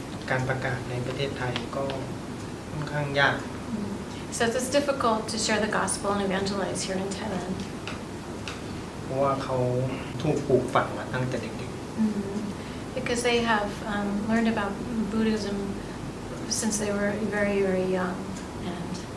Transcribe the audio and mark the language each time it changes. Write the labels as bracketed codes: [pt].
[th] การประกาศในประเทศไทยก็ค่อนข้างยาก [en] So it's difficult to share the gospel and evangelize here in Thailand. [th] เพราะว่าเขาถูกปลูกฝังมาตั้งแต่เด็ก [en] ๆ Because they have learned about Buddhism since they were very very young and